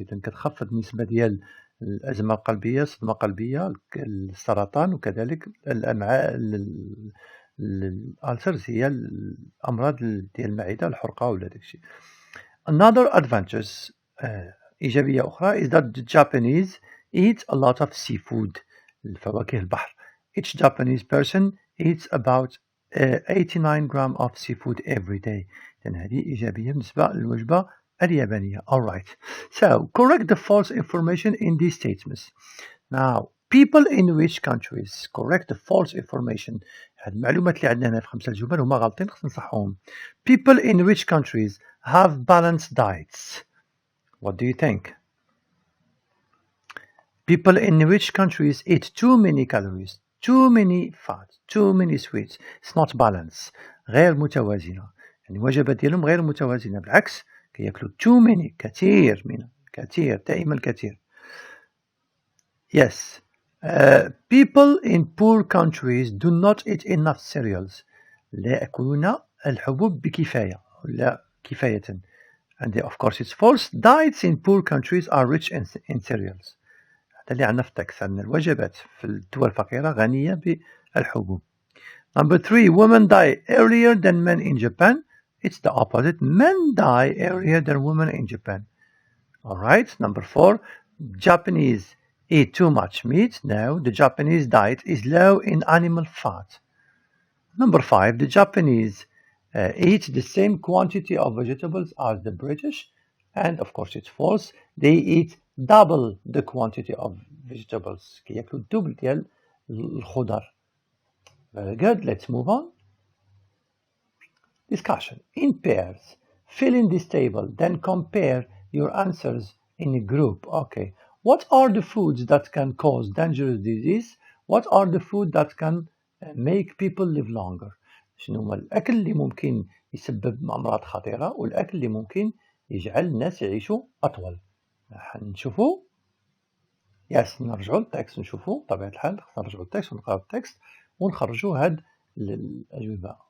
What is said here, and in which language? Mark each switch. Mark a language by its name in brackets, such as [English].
[Arabic] إذن كتخفض النسبة ديال الأزمة القلبية، الصدمة القلبية، السرطان، وكذلك الأمعاء. الألسرز هي الأمراض ديال المعدة، الحرقة ولا داكشي. [English] Another advantage [Arabic] إيجابية أخرى [English] is that the Japanese eat a lot of seafood. [Arabic] الفواكه البحر. [English] Each Japanese person eats about 89 grams of seafood every day. [Arabic] إذن هذه إيجابية بالنسبة للوجبة اليابانية. [English] Alright. So correct the false information in these statements. Now people in which countries. Correct the false information. [Arabic] هاد المعلومات اللي عندنا هنا في 5 الجمل هما غلطين، خصنا نصحوهم. [English] People in which countries have balanced diets. What do you think? People in which countries eat too many calories, too many fat, too many sweets. It's not balanced. [Arabic] غير متوازنة. يعني الوجبات ديالهم غير متوازنة، بالعكس كياكلوا [English] too many، [Arabic] كثير منها، كثير، دائما الكثير. [English] Yes. People in poor countries do not eat enough cereals. [Arabic] لا يأكلون الحبوب بكفاية، لا كفاية. [English] And of course it's false. Diets in poor countries are rich in cereals. [Arabic] هذا اللي عندنا في التكست، أن الوجبات في الدول الفقيرة غنية بالحبوب. [English] Number 3, women die earlier than men in Japan. It's the opposite. Men die earlier than women in Japan. Alright. Number 4, Japanese eat too much meat. No, the Japanese diet is low in animal fat. Number 5, the Japanese eat the same quantity of vegetables as the British. And of course it's false. They eat double the quantity of vegetables. [Arabic] كياكلوا الدبل ديال الخضر. [English] Very good. Let's move on. Discussion. In pairs. Fill in this table. Then compare your answers in a group. Okay. What are the foods that can cause dangerous disease? What are the foods that can make people live longer? [Arabic] شنو هو الأكل اللي ممكن يسبب أمراض خطيرة، والأكل اللي ممكن يجعل الناس يعيشوا أطول؟ حنشوفوا. يس، نرجعوا للتكست نشوفوا بطبيعة الحال، خصنا نرجعوا للتكست ونقراو التكست ونخرجوا هاد الأجوبة.